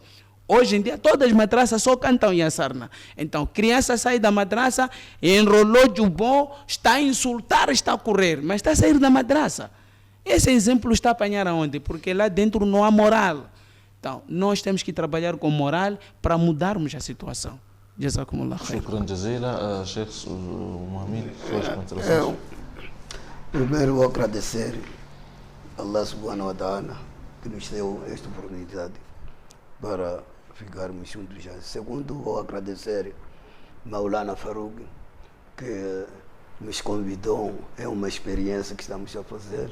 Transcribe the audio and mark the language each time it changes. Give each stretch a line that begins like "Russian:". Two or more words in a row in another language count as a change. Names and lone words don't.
Portuguese: Hoje em dia, todas as madraças só cantam Yassarna. Então, criança sai da madraça, enrolou de bom, está a insultar, está a correr, mas está a sair da madraça. Esse exemplo está a apanhar aonde? Porque lá dentro não há moral. Então, nós temos que trabalhar com moral para mudarmos a situação.
Arabic: جزاكم الله خير. شكرا جزيلا,
Portuguese: Sheikh Mohamed, suas considerações. Primeiro vou agradecer a Allah
Arabic: سبحانه وتعالى
Portuguese: que nos deu esta oportunidade para ficarmos juntos já. Segundo, vou agradecer Maulana Farouk, que nos convidou, é uma experiência que estamos a fazer.